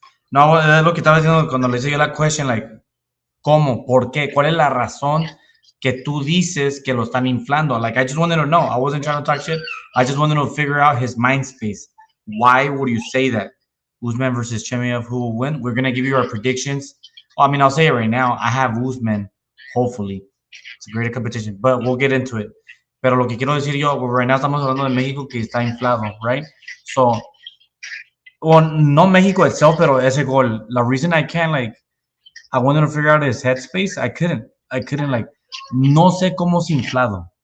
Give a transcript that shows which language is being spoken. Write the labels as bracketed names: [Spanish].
[Spanish] No, es lo que estaba diciendo cuando le hice yo la question, like, ¿cómo? ¿Por qué? ¿Cuál es la razón que tú dices que lo están inflando? [English] Like, I just wanted to know. I wasn't trying to talk shit. I just wanted to figure out his mind space. Why would you say that? Usman versus Chemiev, who will win? We're going to give you our predictions. Well, I mean, I'll say it right now. I have Usman, hopefully. It's a great competition, but we'll get into it. [Spanish] Pero lo que quiero decir yo, [English] right now [Spanish] estamos hablando de México que está inflado, right? [English] So, well, no México itself, [Spanish] pero ese gol. [English] The reason I can't, like, I wanted to figure out his headspace. I couldn't, like, [Spanish] no sé cómo es inflado.